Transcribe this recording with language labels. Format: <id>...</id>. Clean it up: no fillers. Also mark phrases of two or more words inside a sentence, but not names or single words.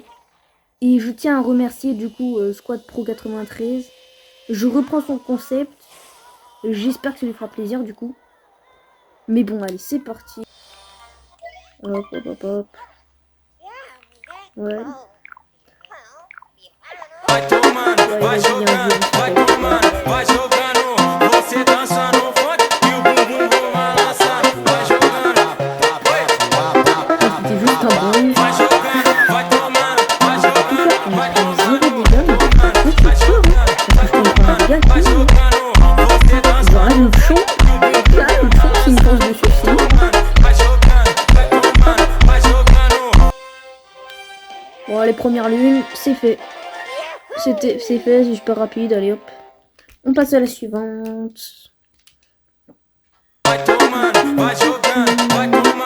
<fr>Et je tiens à remercier du coup Squad Pro 93. Je reprends son concept. J'espère que ça lui fera plaisir du coup. Mais bon, allez, c'est parti. Hop. Ouais.</fr> <pt>Vai jogando, você dança no funk e o bumbum vou balançar. Vai jogando,</pt> <fr>c'était juste un bon.</fr> <pt>vai jogando, vai tomando, vai jogando, vai tomando, vai jogando, você dança</pt> <fr>Genre là le chant, qui me pose dessus, c'est</fr> <pt>vai jogando, vai tomando, vai jogando.</pt> <fr>bon, les premières lunes, c'est fait. C'est fait, c'est super rapide, allez hop. On passe à la suivante.</fr> <pt>Vai tomando, vai jogando, vai</pt>